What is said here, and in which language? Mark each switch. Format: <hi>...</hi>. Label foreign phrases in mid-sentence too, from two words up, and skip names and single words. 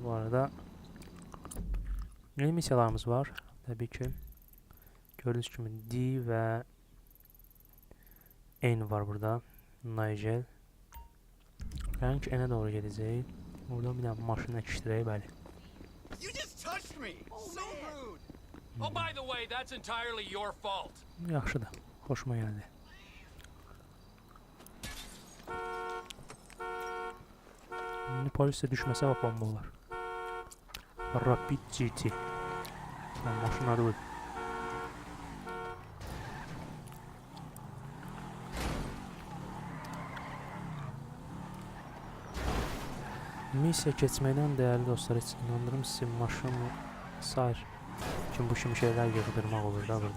<az>Bu arada yeni missiyalarımız var. Təbii ki, gördüyünüz kimi D və N var burada. Nigel. Yəni ki, N'ə doğru gedəcək. Buradan bir dənə maşını əkişdirək, bəli.</az> <en>You just touched me. So rude. Oh, by the way, that's entirely your fault.</en> <az>Yaxşıdır, xoşuma gəldi.</az> <tr>Şimdi polisle düşmese bak bomba olar.</tr> <az>Rapid GT. Maşın adı bu. Missiya keçməkdən dəyərli dostlar, heç inandırım sizi maşın sair üçün bu kimi şeylər yığdırmaq olur da burada.</az>